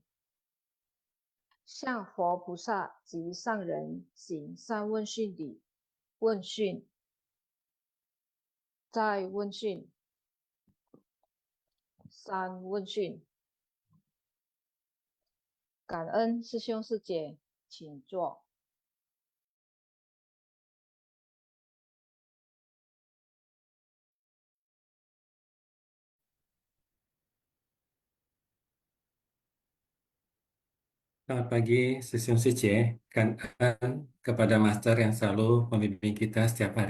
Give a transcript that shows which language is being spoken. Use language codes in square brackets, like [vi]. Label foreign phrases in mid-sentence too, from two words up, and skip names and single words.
[zh] 向佛菩萨及上人行三问讯礼。问讯，再问讯，三问讯。感恩师兄师姐，请坐。 [id] Selamat pagi, [zh] 师兄师姐. [id] Kangen kepada Master yang selalu membimbing kita setiap hari.